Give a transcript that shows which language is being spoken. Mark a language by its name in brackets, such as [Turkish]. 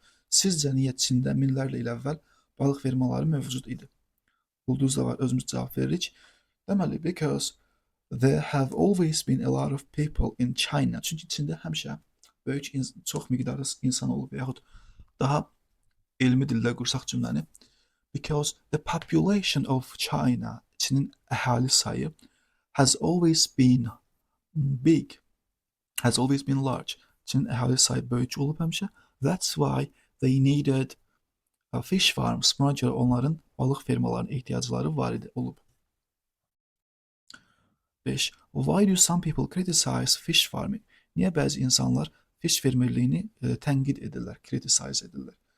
[Azerbaijani] Sizcə niyə Çində minlərlə il əvvəl balıq fermaları mövcud idi? Ulduz da var, özümüz cavab veririk. [English] Deməli, because there have always been a lot of people in China. [Azerbaijani] Çünki Çində həmişə böyük çox miqdarda insan olub və yaxud daha elmi dildə qursaq cümləni. [English] Because the population of China, [Azerbaijani] Çinin əhali sayı [English] has always been big, has always been large. [Azerbaijani] Çinin əhali sayı böyük olub həmişə. [English] That's why they needed fish farms. [Azerbaijani] Buna görə onların balıq fermalarının ehtiyacları var idi, olub. 5. [English] Why do some people criticize fish farming? [Azerbaijani] Niyə bəzi insanlar fish fermerliyini tənqid edirlər, criticize edirlər?